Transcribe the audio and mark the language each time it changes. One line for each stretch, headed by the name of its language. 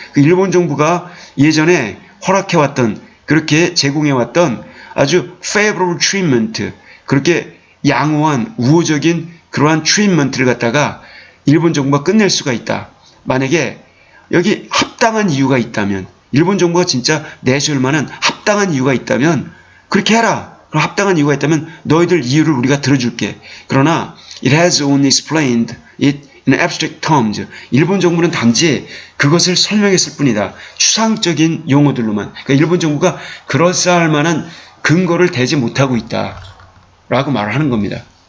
Korean: 그 일본 정부가 예전에 허락해왔던, 그렇게 제공해왔던 아주
English: favorable treatment,
Korean: 그렇게 양호한 우호적인 그러한 트리트먼트를 갖다가 일본 정부가 끝낼 수가 있다. 만약에 여기 합당한 이유가 있다면 일본 정부가 진짜 내세울 만한 합당한 이유가 있다면 그렇게 해라. 그럼 합당한 이유가 있다면 너희들 이유를 우리가 들어줄게. 그러나
English: it has only explained it in abstract terms.
Korean: 일본 정부는 단지 그것을 설명했을 뿐이다. 추상적인 용어들로만. 그러니까 일본 정부가 그럴싸할 만한 근거를 대지 못하고 있다. 라고 말을 하는 겁니다.